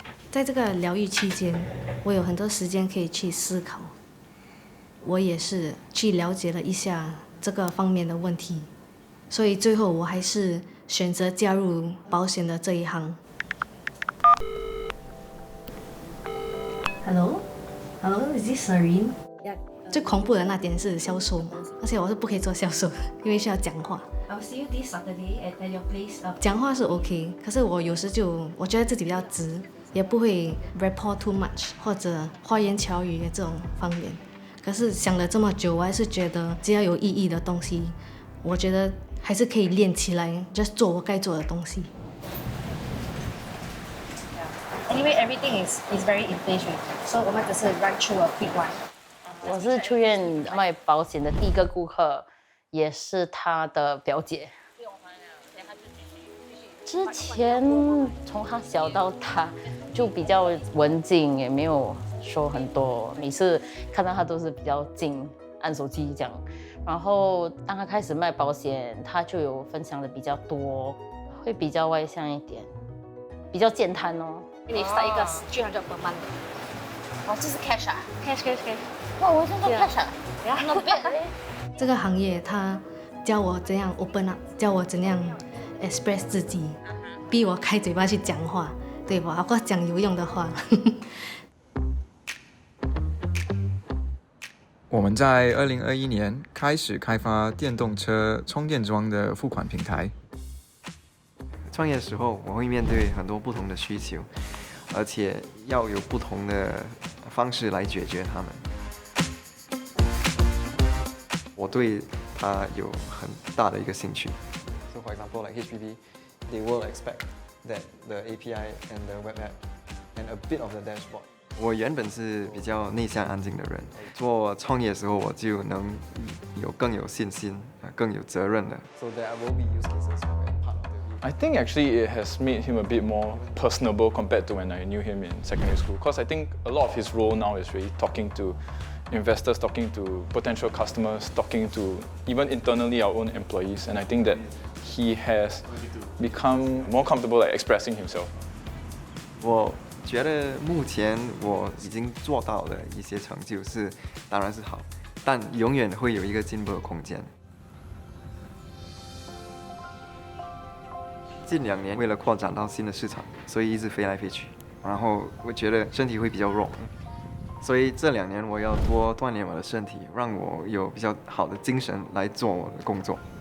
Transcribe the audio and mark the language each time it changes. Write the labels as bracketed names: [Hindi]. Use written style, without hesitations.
[Chinese] 在这个疗愈期间，我有很多时间可以去思考，我也是去了解了一下这个方面的问题，所以最后我还是选择加入保险的这一行。 [English] Hello, is this Serene? [Chinese] 最恐怖的那点是销售，而且我是不可以做销售，因为需要讲话。 [English] I'll see you this Saturday at your place. [Chinese] 讲话是 OK， 可是我有时我觉得自己比较直。也不会 [English] report too much [Chinese] 或者花言巧语的这种方面。可是想了这么久，我还是觉得只要有意义的东西，我觉得还是可以练起来 ， [English] just [Chinese] 做我该做的东西。 [English] Anyway, everything is very inflationary, so [Chinese] 我们只是 [English] run through a quick one. [Chinese] 我是出院卖保险的第一个顾客，也是他的表姐。之前从他小到大就比较文静，也没有说很多，每次看到他都是比较静，按手机这样。然后当他开始卖保险，他就有分享的比较多，会比较外向一点，比较健谈哦。你 [English] start [Chinese] 一个300 [English] per month [Chinese] 的，哦，这是 cash 啊 ？cash。哇，我真的 cash 啊， [English] not bad [Chinese] 嘞。这个行业他教我怎样 [English] open up， [Chinese] 教我怎样 [English] express [Chinese] 自己，逼我开嘴巴去讲话，对吧？我讲有用的话。我们在2021年开始开发电动车充电桩的付款平台。创业的时候，我会面对很多不同的需求，而且要有不同的方式来解决它们。我对它有很大的一个兴趣。 [English] So for example, like HPV, they will expect that the API and the web app and a bit of the dashboard. [Chinese] 我原本是比较内向安静的人，做创业的时候我就能更有信心，更有责任的。 [English] So there will be use cases for part of the I think actually it has made him a bit more personable compared to when I knew him in secondary school. Because I think a lot of his role now is really talking to investors, talking to potential customers, talking to even internally our own employees. And I think that he has become more comfortable at expressing himself. [Chinese] 我觉得目前我已经做到的一些成就是当然是好，但永远会有一个进步的空间。近2年为了扩展到新的市场，所以一直飞来飞去，然后我觉得身体会比较弱，所以这2年我要多锻炼我的身体，让我有比较好的精神来做我的工作。